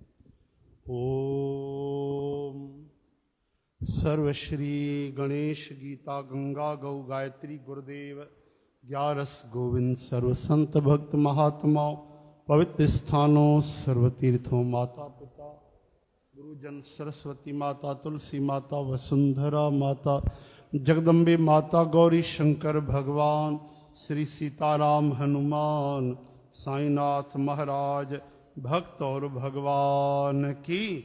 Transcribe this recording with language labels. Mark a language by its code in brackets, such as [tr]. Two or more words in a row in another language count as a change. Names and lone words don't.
[hi] ओम सर्वश्री गणेश गीता गंगा गौ गायत्री गुरुदेव ग्यारस गोविंद सर्व संत भक्त महात्माओं पवित्र स्थानों सर्वतीर्थों माता पिता गुरुजन सरस्वती माता तुलसी माता वसुंधरा माता जगदम्बे माता गौरी शंकर भगवान श्री सीताराम हनुमान साईनाथ महाराज भक्त और भगवान की।